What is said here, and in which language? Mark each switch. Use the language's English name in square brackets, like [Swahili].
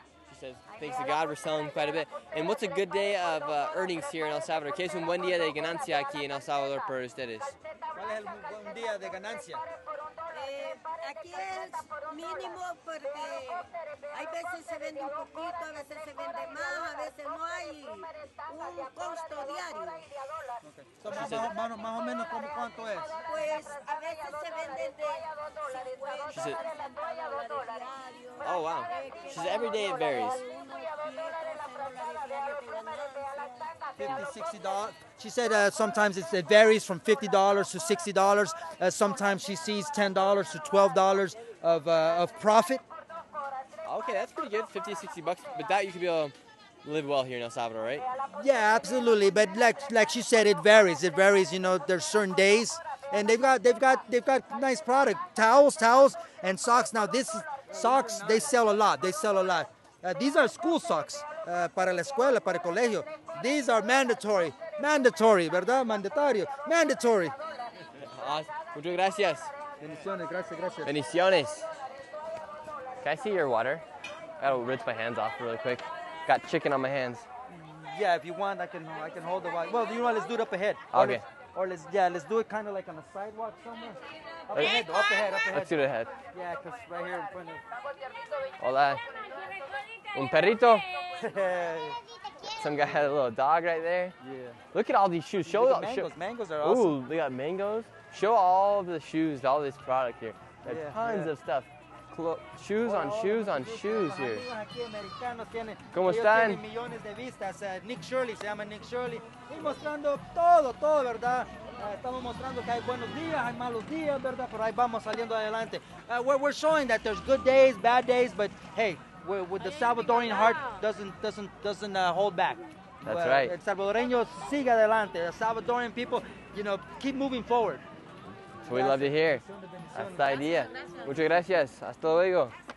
[English] She says, thanks to God, we're selling quite a bit. And what's a good day of earnings here in El Salvador? [Spanish] ¿Qué es un buen día de ganancia aquí en El Salvador para ustedes? ¿Cuál es el buen día de ganancia? Aquí es mínimo porque hay veces se vende un poquito, a veces se vende más, a veces no hay un costo diario. Okay. So, más o menos, ¿cuánto es? Pues a veces se vende de 50 $60 diario. [English] Oh, wow. She says every day it varies. $50, $60. She said sometimes it varies from $50 to $60. Sometimes she sees $10 to $12 of profit. Okay, that's pretty good. $50, $60. But that you could be able to live well here in El Salvador, right? Yeah, absolutely. But like she said, it varies. There's certain days, and they've got nice product, towels, and socks. Now socks they sell a lot. These are school socks [Spanish] para la escuela, para el colegio. [English] These are mandatory, ¿verdad? Mandatory. [Spanish] Muchas gracias. Bendiciones, gracias. [English] Bendiciones. Can I see your water? I gotta rinse my hands off really quick. Got chicken on my hands. Yeah, if you want, I can hold the water. Well, you know what? Let's do it up ahead. Okay. Let's do it kind of like on the sidewalk somewhere. Up ahead. Let's do it ahead. Yeah, because right here in front of. [Spanish] Hola. Un perrito. [English] Some guy had a little dog right there. Yeah. Look at all these shoes. Mangoes are awesome. Ooh, they got mangoes. Show all of the shoes, all this product here. There's tons of stuff. shoes on shoes on shoes here. [Spanish] Amigos aquí americanos tienen, ¿Cómo ellos están? tienen millones de vistas. Nick Shirley, se llama Nick Shirley. Y mostrando todo, ¿verdad? Estamos mostrando que hay buenos días, hay malos días, ¿verdad? Pero ahí vamos saliendo adelante. [English] We're showing that there's good days, bad days, but hey, with the Salvadorian heart doesn't hold back. That's right. [Spanish] El salvadoreño sigue adelante. [English] The Salvadorian people, keep moving forward. That's what we love to hear. That's the idea. [Spanish] Muchas gracias. Hasta luego.